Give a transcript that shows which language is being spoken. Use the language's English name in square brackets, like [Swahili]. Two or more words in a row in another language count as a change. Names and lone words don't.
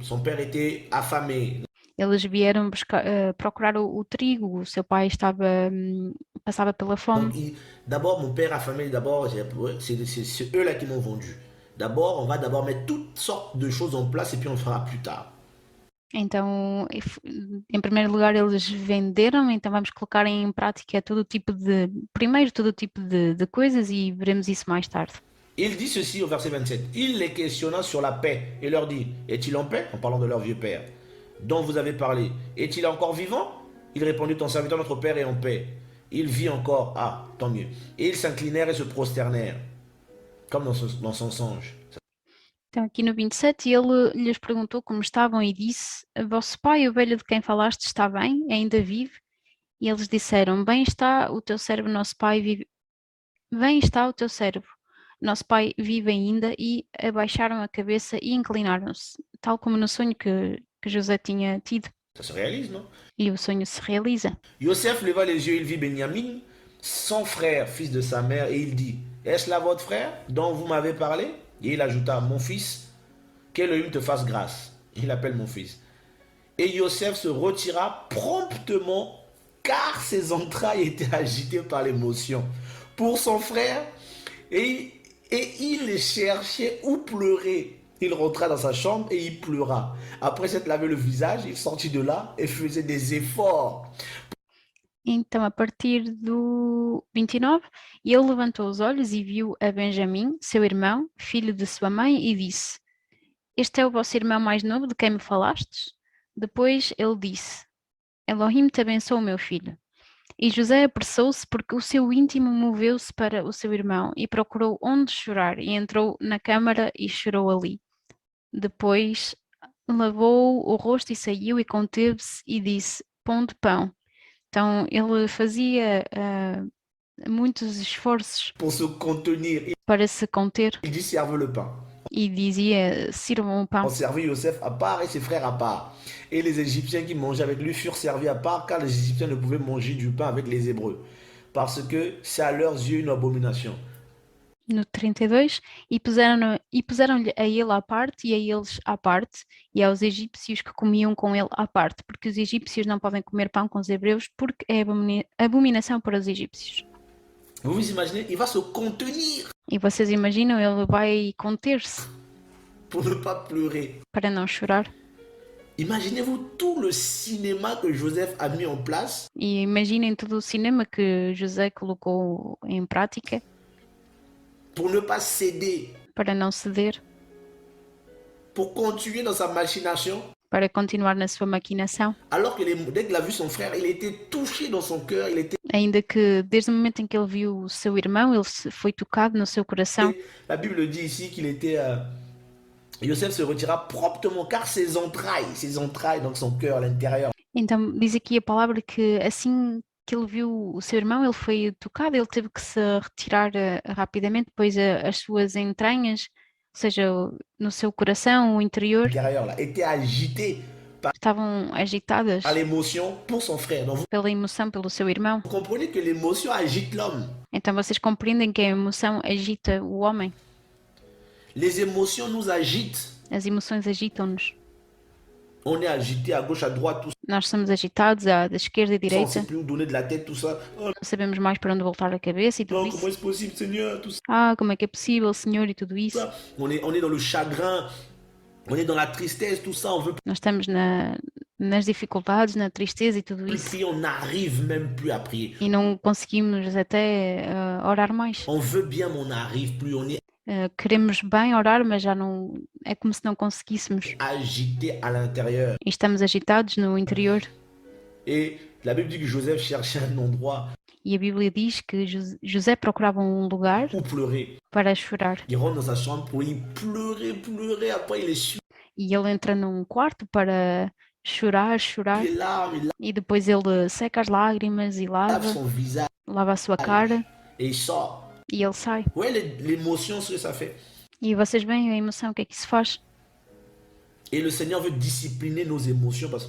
[French] Son père était affamé. [Portuguese] Eles vieram procurar o trigo, o seu pai passava pela fome. [French] Donc, d'abord, mon père affamé, d'abord, c'est eux là qui m'ont vendu. D'abord, on va d'abord mettre toutes sortes de choses en place et puis on le fera plus tard. [Portuguese] Então, em primeiro lugar, eles venderam, então vamos colocar em prática primeiro todo tipo de coisas e veremos isso mais tarde. [French] Il dit ceci au verset 27. Il les questionna sur la paix et leur dit, est-il en paix? En parlant de leur vieux père, dont vous avez parlé. Est-il encore vivant? Il répondit, ton serviteur, notre père, est en paix. Il vit encore. Ah, tant mieux. Et ils s'inclinèrent et se prosternèrent, comme dans son songe. [Portuguese] Então, aqui no 27, ele lhes perguntou como estavam e disse: vosso pai, o velho de quem falaste, está bem? Ainda vive? E eles disseram: bem está o teu servo, nosso pai vive. Bem está o teu servo, nosso pai vive ainda. E abaixaram a cabeça e inclinaram-se, tal como no sonho que José tinha tido. [French] Ça se réalise, non? [Portuguese] E o sonho se realiza. [French] Yosef leva les yeux, il vit Benjamin, son frère, fils de sa mère, et il dit, est-ce là votre frère dont vous m'avez parlé? Et il ajouta, mon fils, qu'Élohim te fasse grâce. Il appelle mon fils. Et Yosef se retira promptement, car ses entrailles étaient agitées par l'émotion pour son frère, et il cherchait où pleurer. Il rentra dans sa chambre et il pleura. Après s'être lavé le visage, il sortit de là et faisait des efforts. [Portuguese] Então, a partir do 29, ele levantou os olhos e viu a Benjamim, seu irmão, filho de sua mãe, e disse: este é o vosso irmão mais novo de quem me falastes? Depois ele disse: Elohim te abençoe, meu filho. E José apressou-se porque o seu íntimo moveu-se para o seu irmão e procurou onde chorar e entrou na câmara e chorou ali. Depois lavou o rosto e saiu e conteve-se e disse: pão de pão. Então ele fazia muitos esforços [French] Pour se contenir, [Portuguese] para se conter [French] il dit serve le pain. [Portuguese] e dizia: sirvam o pão. [French] On servit Yosef à part et ses frères à part. Et les Égyptiens qui mangeaient avec lui furent servis à part, car les Égyptiens ne pouvaient manger du pain avec les Hébreux, parce que c'est à leurs yeux une abomination. [Portuguese] No 32, e puseram-lhe a ele à parte e a eles à parte, e aos egípcios que comiam com ele à parte, porque os egípcios não podem comer pão com os hebreus, porque é abominação para os egípcios. [French] Vous vous imaginez, il va se contenir [Portuguese] E vocês imaginam, ele vai conter-se [French] pour ne pas pleurer. [Portuguese] para não chorar. [French] Imaginez-vous tout le cinéma que Joseph a mis en place [Portuguese] E imaginem todo o cinema que José colocou em prática [French] pour ne pas céder, [Portuguese] para não ceder, [French] pour continuer dans sa machination. [Portuguese] para continuar na sua maquinação, [French] Alors que dès qu'il a vu son frère, il était touché dans son cœur, il était... [Portuguese] ainda que desde o momento em que ele viu o seu irmão, ele foi tocado no seu coração. [French] La Bible dit ici qu'il était... Yosef se retira promptement, car ses entrailles, donc son cœur, l'intérieur, [Portuguese] Então diz aqui a palavra que assim que ele viu o seu irmão, ele foi tocado, ele teve que se retirar rapidamente, pois as suas entranhas, ou seja, no seu coração, o interior, [French] là, était agité [Portuguese] estavam agitadas [French] par l'émotion pour son frère. Donc [Portuguese] pela emoção pelo seu irmão. [French] vous comprenez que l'émotion agite l'homme. [Portuguese] Então vocês compreendem que a emoção agita o homem. [French] Les émotions nous agitent. [Portuguese] As emoções agitam-nos. [French] On est agité à gauche, à droite, tout ça. [Portuguese] Nós somos agitados da esquerda e [French] On ne [Portuguese] direita, [French] sait plus où donner de la tête, tout ça. Oh [Portuguese] não sabemos mais para onde voltar a cabeça e tudo [French] non, comment [Portuguese] isso. [French] est-ce possible, Seigneur, tout ça. [Portuguese] Ah, como é que é possível, Senhor, e tudo isso. [French] On est dans le chagrin, on est dans la tristesse, tout ça. On veut [Portuguese] Nós estamos nas dificuldades, na tristeza e tudo [French] plus [Portuguese] isso. [French] prier, on n'arrive même plus à prier. [Portuguese] E não conseguimos até orar mais. [French] On veut bien, mais on n'arrive plus. On est [Portuguese] Queremos bem orar, mas já não é como se não conseguíssemos. [French] agité à l'intérieur. [Portuguese] E estamos agitados no interior. [French] Et la Bible dit que Joseph cherchait un endroit. [Portuguese] E a Bíblia diz que José procurava um lugar [French] pour pleurer. [Portuguese] para chorar. [French] Il rentre dans sa chambre pour y pleurer, pleurer. Après, il essuie [Portuguese] E ele entra num quarto para chorar, chorar. [French] les larmes, il [Portuguese] E depois ele seca as lágrimas e [French] lave son visage [Portuguese] lava a sua cara [French] et il sort. [Portuguese] e ele sai. [French] Ouais, l'émotion, ce que ça fait. [Portuguese] E vocês veem a emoção, o que é que isso faz? [French] Et le Seigneur veut discipliner nos émotions parce que